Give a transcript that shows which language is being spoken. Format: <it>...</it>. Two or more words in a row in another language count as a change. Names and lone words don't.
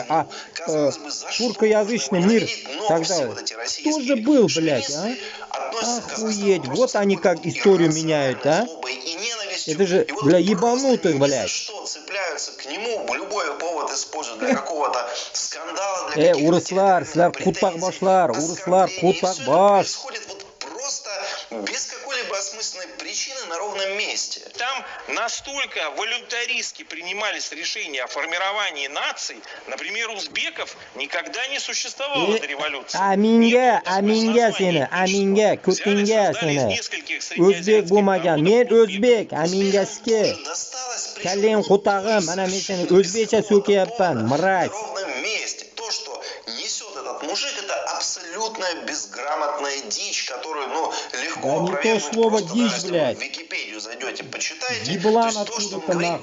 <ru>А туркоязычный мир тогда тоже был, блядь, а? Охуеть, вот они как историю меняют, а? Это же для ебанутых, блядь. Цепляются к нему, любой повод используют для какого-то скандала, для</ru> <tt>урыслар, силар кутак башлар, урыслар кутак баш.</tt> <ru>Происходит вот просто без какой-либо осмысленной причины на ровном месте. Там настолько волюнтаристски принимались решения о формировании наций, например, узбеков никогда не существовало до революции.</ru> <uz>Aminga seni, aminga, kutinga seni. O'zbek bo'lmagan, men o'zbek, amingaski. Kalling qutag'im, mana men seni o'zbekcha so'kayapman, mraz.</uz> <ru>То, что несет этот мужик, это абсолютная безграмотная дичь, которую, легко опровергнуть. Да не то слово дичь, блядь. В Википедию зайдете, почитайте. Еблан откуда-то нахуй.</ru>